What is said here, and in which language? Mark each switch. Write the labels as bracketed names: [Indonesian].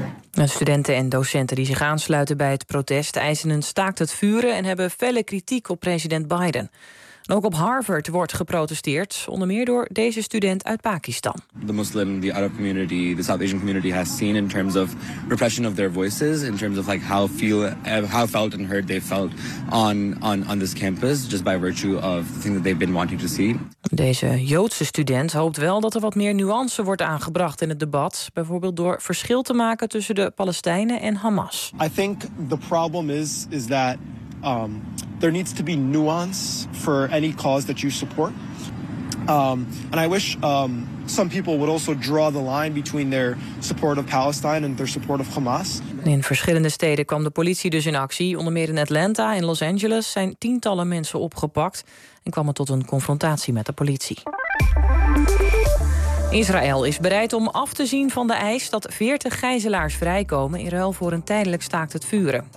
[Dutch] De studenten en docenten die zich aansluiten bij het protest eisen een staakt het vuren en hebben felle kritiek op president Biden. En ook op Harvard wordt geprotesteerd, onder meer door deze student uit Pakistan. [English] The Muslim, the Arab community, the South Asian community has seen in terms of repression of their voices, in terms of like how felt and heard they felt on this campus, just by virtue of the thing that they've been wanting to see. [Dutch] Deze Joodse student hoopt wel dat er wat meer nuance wordt aangebracht in het debat, bijvoorbeeld door verschil te maken tussen de Palestijnen en Hamas. [English] I think the problem is that there needs to be nuance for any cause that you support. And I wish some people would also draw the line between their support of Palestine and their support of Hamas. [Dutch] In verschillende steden kwam de politie dus in actie. Onder meer in Atlanta en Los Angeles zijn tientallen mensen opgepakt en kwam het tot een confrontatie met de politie. Israël is bereid om af te zien van de eis dat 40 gijzelaars vrijkomen in ruil voor een tijdelijk staakt het vuren.